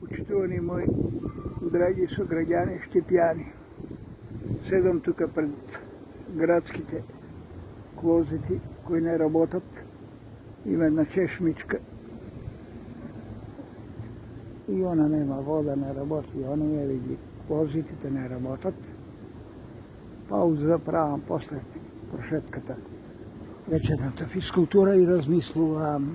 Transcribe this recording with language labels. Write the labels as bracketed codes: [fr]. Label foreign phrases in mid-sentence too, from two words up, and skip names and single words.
[mk] Поштовани моји драги суграђани Штипјани, седам тука пред градските клозети који не работят. Има една чешмичка и она нема вода, не работи. Она я види, клозетите не работят. Пауза заправам после прошетката вечерната физкултура и размислувам.